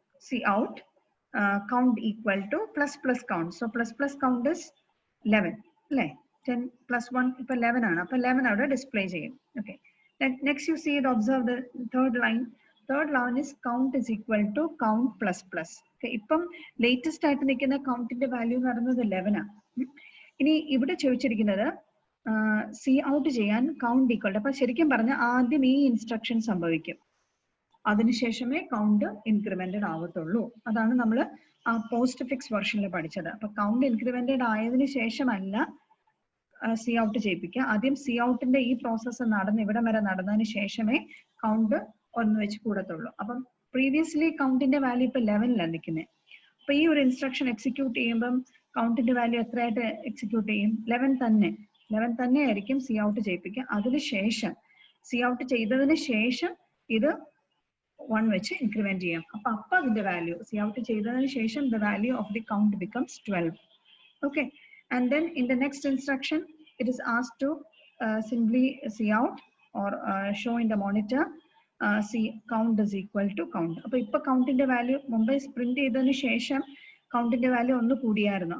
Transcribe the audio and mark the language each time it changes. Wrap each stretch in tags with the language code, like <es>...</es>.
<en>Cout count equal to plus count. So plus count is 11. 10 plus 1</en> <ml>ഇപ്പൊ 11 ആണ്. അപ്പൊ 11 അവിടെ ഡിസ്പ്ലേ ചെയ്യും.</ml> <en>Okay. Next you see it, observe the third line. Third line is count is equal to count plus. Okay.</en> <ml>ഇപ്പം latest ആയിട്ട് നിൽക്കുന്ന കൗണ്ടിന്റെ value എന്ന് പറയുന്നത് 11 ആണ്. ഇനി ഇവിടെ ചോദിച്ചിരിക്കുന്നത് സി ഔട്ട് ചെയ്യാൻ കൗണ്ട് ഈക്വൽ. അപ്പൊ ശരിക്കും പറഞ്ഞാൽ ആദ്യം ഈ ഇൻസ്ട്രക്ഷൻ സംഭവിക്കും, അതിനുശേഷമേ കൗണ്ട് ഇൻക്രിമെന്റഡ് ആവത്തുള്ളൂ. അതാണ് നമ്മൾ ആ പോസ്റ്റ് ഫിക്സ് വെർഷനിൽ പഠിച്ചത്. അപ്പൊ കൗണ്ട് ഇൻക്രിമെന്റഡ് ആയതിനു ശേഷമല്ല സി ഔട്ട് ചെയ്യിപ്പിക്കുക. ആദ്യം സി ഔട്ടിന്റെ ഈ പ്രോസസ്സ് നടന്ന് ഇവിടം വരെ നടന്നതിന് ശേഷമേ കൗണ്ട് ഒന്ന് വെച്ച് കൂടത്തുള്ളൂ. അപ്പം പ്രീവിയസ്ലി കൗണ്ടിന്റെ വാല്യൂ ഇപ്പൊ 11ലാണ് നിൽക്കുന്നത്. അപ്പൊ ഈ ഒരു ഇൻസ്ട്രക്ഷൻ എക്സിക്യൂട്ട് ചെയ്യുമ്പം കൗണ്ടിന്റെ വാല്യൂ എത്രയായിട്ട് എക്സിക്യൂട്ട് ചെയ്യും? 11 തന്നെ ആയിരിക്കും സി ഔട്ട് ചെയ്യിപ്പിക്കുക. അതിനുശേഷം സി ഔട്ട് ചെയ്തതിന് ശേഷം ഇത് 1 വെച്ച് ഇൻക്രിമെന്റ് ചെയ്യാം. അപ്പൊ അതിന്റെ വാല്യൂ സി ഔട്ട് ചെയ്തതിന് ശേഷം</ml> <en>the value of the count becomes 12. Okay. And then in the next instruction it is asked to simply see out or show in the monitor see count is equal to count.</en> <ml>അപ്പൊ ഇപ്പൊ കൗണ്ടിന്റെ value മുമ്പേ print ചെയ്തതിന് ശേഷം കൗണ്ടിന്റെ value ഒന്ന് കൂടിയായിരുന്നു.</ml>